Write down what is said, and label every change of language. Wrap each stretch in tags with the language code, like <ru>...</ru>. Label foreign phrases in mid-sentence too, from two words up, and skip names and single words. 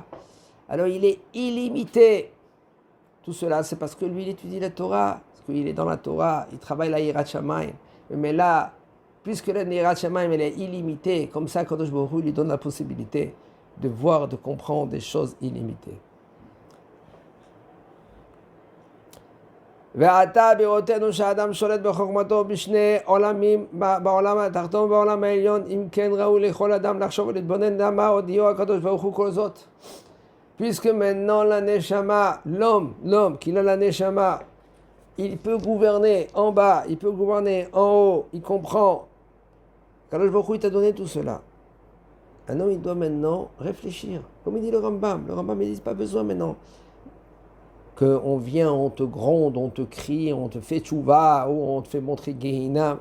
<fr>Alors il est illimité. Tout cela, c'est parce que lui, il étudie la Torah, parce qu'il est dans la Torah, il travaille la</fr> <he>יראת שמים.</he> <fr>Mais là, puisque la</fr> <he>יראת שמים,</he> <fr>elle est illimitée, comme ça,</fr> <he>קדוש ברוך הוא</he> <fr>lui donne la possibilité de voir, de comprendre des choses illimitées.</fr> <he>ועתה בראותנו שהאדם שולט בחוכמתו בשני עולמים, בעולם התחתון ובעולם העליון, אם כן ראוי לכל אדם לחשוב ולהתבונן למה הודיעו הקדוש ברוך הוא כל זאת.</he> <fr>Puisque maintenant la Neshama, l'homme qui a la Neshama, il peut gouverner en bas, il peut gouverner en haut, il comprend.</fr> <he>קדוש ברוך הוא,</he> <fr>il t'a donné tout cela. Un homme, il doit maintenant réfléchir. Comme il dit le Rambam, il dit pas besoin maintenant qu'on vient, on te gronde, on te crie, on te fait tchouva, ou on te fait montrer Gehinam.</fr>